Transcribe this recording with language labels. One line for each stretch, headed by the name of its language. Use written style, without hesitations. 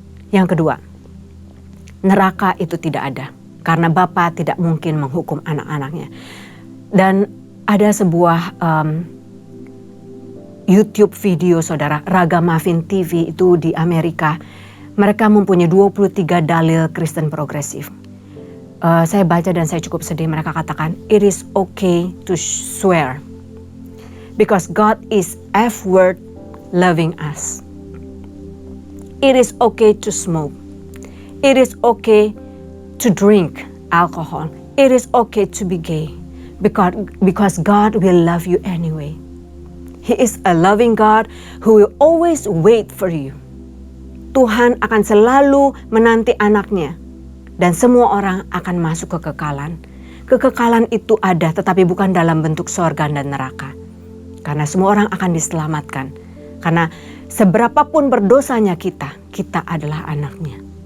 Indonesian: Yang kedua, neraka itu tidak ada, karena Bapa tidak mungkin menghukum anak-anaknya. Dan ada sebuah YouTube video saudara, Ragamuffin TV itu di Amerika. Mereka mempunyai 23 dalil Kristen progresif. Saya baca dan saya cukup sedih. Mereka katakan,
English: it is okay to swear. Because God is ever loving us. It is okay to smoke. It is okay to drink alcohol. It is okay to be gay. Because God will love you anyway. He is a loving God who will always wait for you.
Indonesian: Tuhan akan selalu menanti anaknya. Dan semua orang akan masuk ke kekekalan. Kekekalan itu ada tetapi bukan dalam bentuk sorga dan neraka. Karena semua orang akan diselamatkan. Karena seberapapun berdosanya kita adalah anaknya.